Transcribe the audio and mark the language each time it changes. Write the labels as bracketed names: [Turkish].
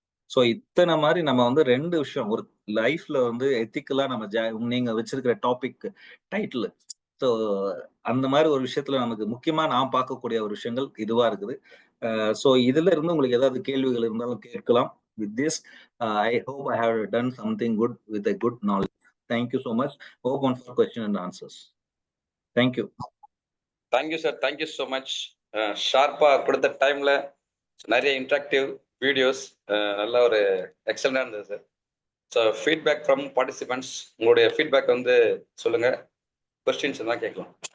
[Tamil] So இத்தன மாரி நம்ம வந்து 2 விஷயம். ஒரு லைஃப்ல வந்து எத்திக்கலா நம்ம நீங்க வச்சிருக்கிற டாபிக் டைட்டில். ஸோ அந்த மாரி ஒரு விஷயத்துல நமக்கு முக்கியமா நான் பார்க்கக்கூடிய ஒரு விஷயங்கள் இதுவா இருக்குது. ஸோ இதுல இருந்து உங்களுக்கு ஏதாவது கேள்விகள் இருந்தாலும் கேட்கலாம். [English] With this, I hope I have done something good with a good knowledge. Thank you so much. Open for question and answers. Thank you. Thank you sir, thank you so much. [Tamil] ஷார்ப்பாக கொடுத்த டைமில் நிறைய இன்ட்ராக்டிவ் வீடியோஸ், நல்ல ஒரு எக்ஸலண்டாக இருந்தது sir. So [English] feedback from participants, [Tamil] உங்களுடைய feedback வந்து சொல்லுங்கள், கொஸ்டின்ஸ் தான் கேட்கலாம்.